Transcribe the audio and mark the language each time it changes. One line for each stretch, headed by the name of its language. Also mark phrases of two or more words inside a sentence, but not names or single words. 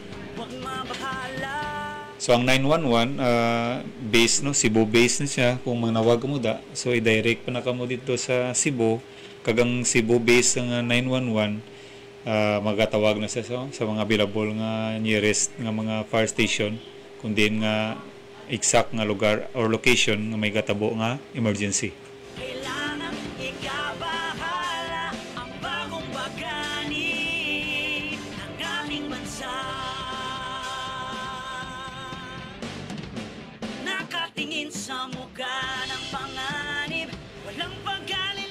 Hiligaynon: So ang 911 base no, Cebu base na siya kung manawag mo da. So i-direct pa na kamo dito sa Cebu. Kagang Cebu base ng 911 magatawag na siya sa mga available nga nearest nga mga
English: fire station
Hiligaynon: kung din nga exact nga lugar or location nga may katabo nga emergency.
Filipino: Kailangan ikabahala ang bagong bagani ng aming bansa. Nakatingin sa mukha ng panganib, walang paggalit.